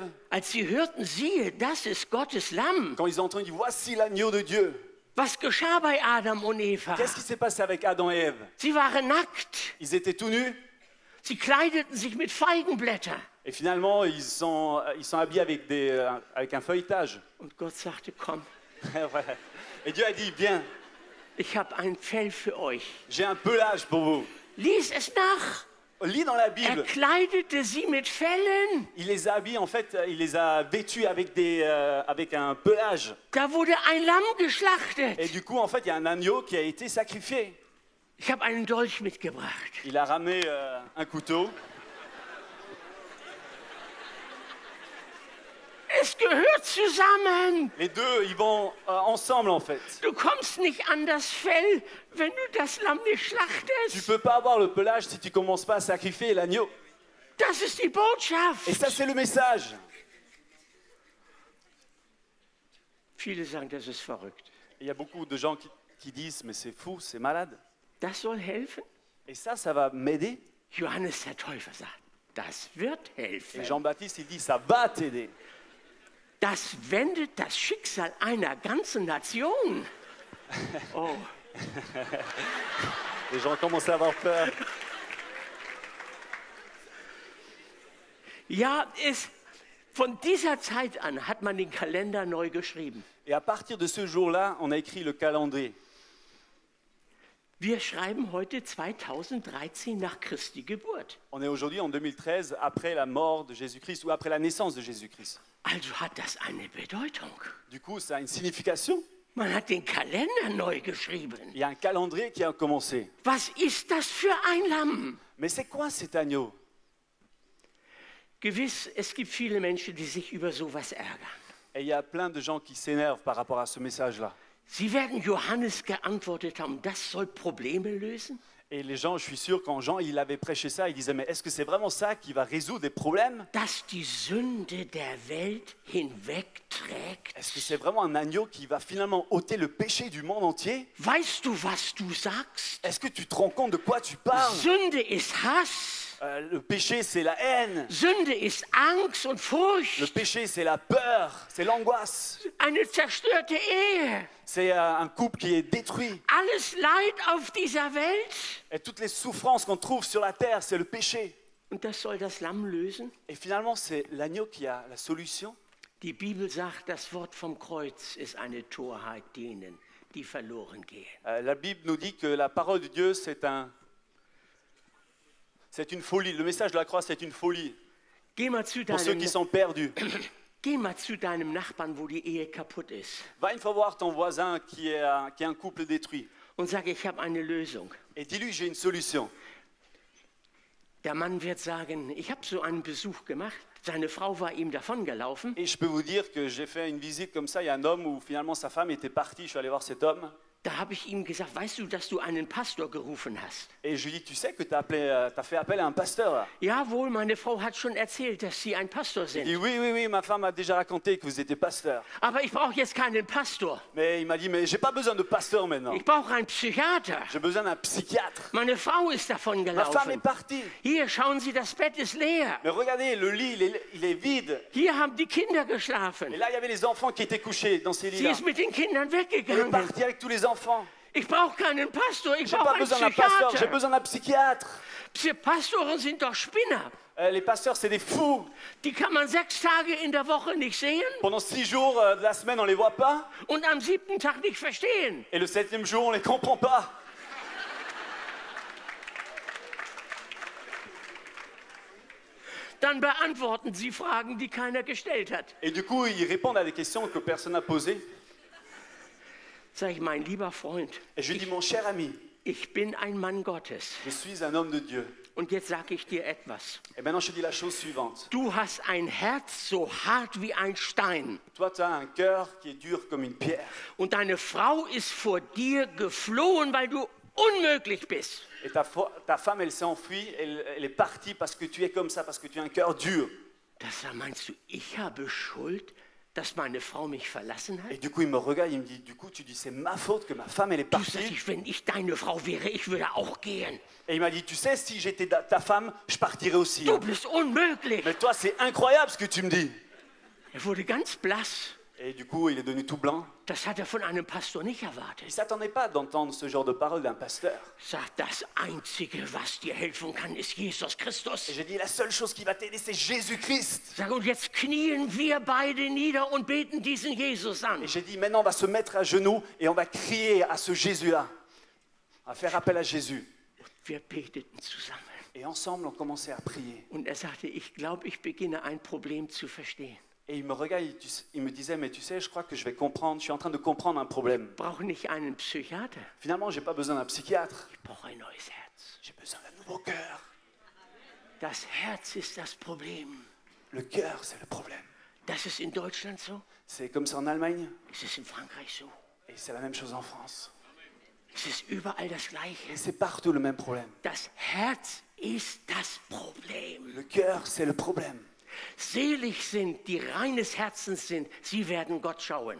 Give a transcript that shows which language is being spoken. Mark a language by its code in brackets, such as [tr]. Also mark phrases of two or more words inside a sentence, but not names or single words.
[de] Als sie hörten, siehe, das ist Gottes Lamm. [fr] Quand ils ont entendu, voici l'agneau de Dieu. [de] Was geschah bei Adam und Eva? [fr] Qu'est-ce qui s'est passé avec Adam et Ève? [de] Sie waren nackt. [fr] Ils étaient tout nus [de] Sie kleideten sich mit Feigenblättern. [fr] et finalement, ils sont habillés avec un feuilletage. [de] Und Gott sagte, komm, [fr] Et Dieu a dit, bien, [de] ich habe ein Fell für euch. [fr] j'ai un pelage pour vous. [de] Lies es nach. [fr] Lis dans la Bible. [de] Kleidete sie mit Fellen. [fr] Il les a habillés, en fait, il les a vêtus avec un pelage. [de] Da wurde ein Lamm geschlachtet. [fr] Et du coup, en fait, il y a un agneau qui a été sacrifié. [de] Ich habe einen Dolch mitgebracht. [fr] Il a ramené un couteau. [de] Es gehört zusammen. [fr] Les deux, ils vont ensemble, en fait. [de] Du kommst nicht an das Fell, wenn du das Lamm nicht [fr] Tu [de] schlachtest. [fr] peux pas avoir le pelage si tu commences pas à sacrifier l'agneau. [de] Das ist die Botschaft. [fr] Et ça, c'est le message. [de] Viele sagen, das ist verrückt. [fr] Il y a beaucoup de gens qui disent, mais c'est fou, c'est malade. [de] Das soll helfen? [fr] Et ça va m'aider. [de] Johannes der Täufer sagt, das wird helfen. [fr] Et Jean-Baptiste, il dit, ça va t'aider. [de] Das wendet das Schicksal einer ganzen Nation. Oh, [fr] Les gens commencent à avoir peur. [de] ja, von dieser Zeit an hat man den Kalender neu geschrieben. [fr] Et à partir de ce jour-là, on a écrit le calendrier. [de] Wir schreiben heute 2013 nach Christi Geburt. [fr] On est aujourd'hui en 2013, après la mort de Jésus-Christ ou après la naissance de Jésus-Christ. [de] Also hat das eine Bedeutung. [fr] Du coup, ça a une signification. [de] Man hat den Kalender neu geschrieben. [fr] Il y a un calendrier qui a commencé. [de] Was ist das für ein Lamm? [fr] Mais c'est quoi cet agneau? [de] Gewiss, es gibt viele Menschen, die sich über sowas ärgern. [fr] Et il y a plein de gens qui s'énervent par rapport à ce message-là. [de] Sie werden Johannes geantwortet haben, das soll Probleme lösen? [fr] Et les gens, je suis sûr, quand Jean il avait prêché ça, il disait, mais est-ce que c'est vraiment ça qui va résoudre des problèmes? [de] Dass die Sünde der Welt hinwegträgt. [fr] Est-ce que c'est vraiment un agneau qui va finalement ôter le péché du monde entier? [de] Weißt du, was du sagst? [fr] Est-ce que tu te rends compte de quoi tu parles? [de] Sünde ist Hass. [fr] Le péché, c'est la haine. [de] Sünde ist Angst und [fr] Le [de] Furcht. [fr] péché, c'est la peur, c'est l'angoisse. [de] Eine zerstörte Ehe. [fr] C'est un couple qui est détruit. [de] Alles Leid auf dieser Welt. [fr] Et toutes les souffrances qu'on trouve sur la terre, c'est le péché. [de] Und das soll das Lamm lösen? [fr] Et finalement, c'est l'agneau qui a la solution. [de] Die Bibel sagt, das Wort vom Kreuz ist eine Torheit denen, die verloren gehen. [fr] La Bible nous dit que la parole de Dieu, c'est un C'est une folie. Le message de la croix, c'est une folie. [de] Geh mal zu [fr] Pour ceux qui [de] deinem, [fr] sont perdus. [de] geh mal zu deinem Nachbarn, wo die Ehe kaputt ist. [fr] Va une fois voir ton voisin qui est un couple détruit. [de] Und sag, ich habe eine Lösung. [fr] Et dis-lui, j'ai une solution. [de] Der Mann wird sagen, ich habe so einen Besuch gemacht. Seine Frau war ihm davongelaufen. [fr] Et je peux vous dire que j'ai fait une visite comme ça. Il y a un homme où finalement sa femme était partie. Je suis allé voir cet homme. [de] Da habe ich ihm gesagt, weißt du, dass du einen Pastor gerufen hast? [fr] Et je lui dis, tu sais que tu as fait appel à un pasteur là. [de] Jawohl, meine Frau hat schon erzählt, dass sie ein Pastor [fr] Il [de] sind. [fr] dit, oui, ma femme a déjà raconté que vous étiez pasteur. [de] Aber ich brauche jetzt keinen Pastor. [fr] Mais il m'a dit, mais j'ai pas besoin de pasteur maintenant. [de] Ich brauche einen Psychiater. [fr] J'ai besoin d'un psychiatre. [de] Meine Frau ist [fr] Ma femme est [de] davongelaufen. [fr] partie. [de] Hier, schauen Sie, das Bett ist leer. [fr] Mais regardez, le lit, il est vide. [de] Hier haben die Kinder [fr] Et [de] geschlafen. [fr] là, il y avait les enfants qui étaient couchés dans ces [de] Sie [fr] lits-là. [de] ist mit den Kindern [fr] Elle est [de] weggegangen. [fr] partie avec tous les enfants. [de] Ich brauche keinen Pastor, ich [fr] J'ai [de] brauche [fr] pas [de] einen [fr] besoin d'un pasteur, j'ai [de] Psychiater. [fr] besoin d'un psychiatre. [de] Pastoren sind doch Spinner. [fr] Les pasteurs, c'est des fous. [de] Die kann man 6 Tage in der Woche nicht sehen [fr] Pendant 6 jours de la semaine, on les voit pas. [de] und am 7. Tag nicht verstehen. [fr] Et le 7e jour, on les comprend pas. [de] Dann beantworten sie Fragen, die keiner gestellt hat. [fr] Et du coup, ils répondent à des questions que personne n'a posées. [de] Sag ich, mein lieber Freund, [fr] Et je lui dis, mon cher ami, [de] ich bin ein Mann Gottes. [fr] je suis un homme de Dieu. [de] Und jetzt sage ich dir etwas. [fr] Et maintenant, je te dis la chose suivante. [de] Du hast ein Herz so hart wie ein Stein. [fr] Toi, tu as un cœur qui est dur comme une pierre. [de] Und deine Frau ist vor dir geflohen, weil du unmöglich bist. [fr] Et ta femme, elle s'est enfuie, elle est partie parce que tu es comme ça, parce que tu as un cœur dur. [de] Da meinst du, ich habe Schuld, dass meine Frau mich verlassen hat? [fr] Et du coup, il me regarde, il me dit, du coup, tu dis, c'est ma faute que ma femme, elle est [de] Du sagst, [fr] partie. [de] wenn ich deine Frau wäre, ich würde auch gehen. [fr] Et il m'a dit, tu sais, si j'étais ta femme, je partirais aussi. [de] Du [fr] hein. [de] bist unmöglich. [fr] Mais toi, c'est incroyable ce que tu me dis. [de] Er wurde ganz blass. [fr] Et du coup, il est devenu tout blanc. [de] Das hat er von einem Pastor nicht [fr] Il [de] erwartet. [fr] ne s'attendait pas d'entendre ce genre de parole d'un pasteur. [de] Sagt, das Einzige, was dir helfen kann, ist Jesus [fr] Et [de] Christus. [fr] j'ai dit, la seule chose qui va t'aider, c'est Jésus-Christ. [de] Sag, und jetzt knien wir beide nieder und beten diesen Jesus an. [fr] Et j'ai dit, maintenant, on va se mettre à genoux et on va crier à ce Jésus-là. On va faire appel à Jésus. [de] Wir beteten zusammen. [fr] Et ensemble, on commençait à prier. [de] Und er sagte, ich glaube, ich beginne ein Problem zu verstehen. [fr] Et il me regarde, il me disait, mais tu sais, je crois que je vais comprendre, je suis en train de comprendre un problème. [de] Ich brauche nicht einen Psychiater, [fr] Finalement, je n'ai pas besoin d'un psychiatre, [de] ich brauche ein neues Herz. [fr] j'ai besoin d'un nouveau cœur. [de] Das Herz ist das Problem. [fr] Le cœur, c'est le problème. [de] Das ist in Deutschland so, [fr] C'est comme ça en Allemagne [de] es ist in Frankreich so, [fr] et c'est la même chose en France. [de] es ist überall das Gleiche. [fr] Et c'est partout le même problème. [de] Das Herz ist das Problem. [fr] Le cœur, c'est le problème. [de] Selig sind, die reines Herzens sind, sie werden Gott schauen.